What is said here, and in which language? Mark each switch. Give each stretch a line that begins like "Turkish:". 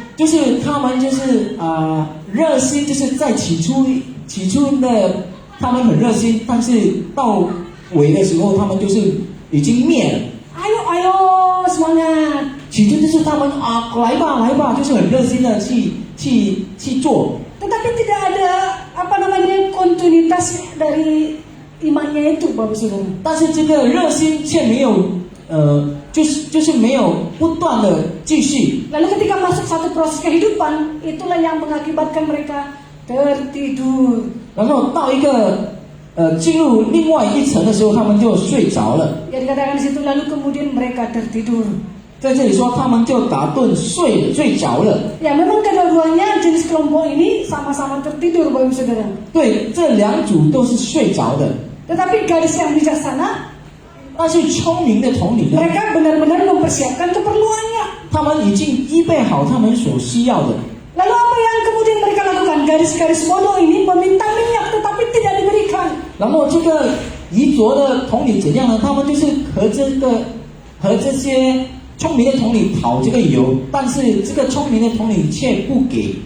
Chinese: 就是他们就是热心，就是在起初的他们很热心，但是到尾的时候他们就是已经灭了。
Indonesian: Ayo semangat.
Chinese: 起初就是他们来吧，就是很热心的去做，
Indonesian: Tetapi tidak ada kontinuitas dari imannya itu, Bapak Saudara.
Chinese: 但是这个热心却没有就是没有不断的继续。
Indonesian: Lalu ketika masuk satu proses kehidupan, itulah yang mengakibatkan mereka tertidur.
Chinese: 然后到一个进入另外一层的时候，他们就睡着了。
Indonesian: Ya dikatakan di situ lalu kemudian mereka tertidur.
Chinese: 在这里说，他们就打盹睡着了。
Indonesian: Ya memang kedua-duanya jenis kelompok ini sama-sama tertidur, Bapak Saudara.
Chinese: 对，这两组都是睡着的。
Indonesian: Tetapi gadis yang bijaksana,
Chinese: 但是聪明的童女呢，
Indonesian: mereka benar-benar mempersiapkan keperluannya.
Chinese: 他们已经预备好他们所需要的。
Indonesian: Lalu apa yang kemudian mereka lakukan? Gadis-gadis bodoh ini meminta minyak tetapi tidak diberikan.
Chinese: 然后这个遗着的童女怎样呢？他们就是和这些聪明的童女讨这个油，但是这个聪明的童女却不给。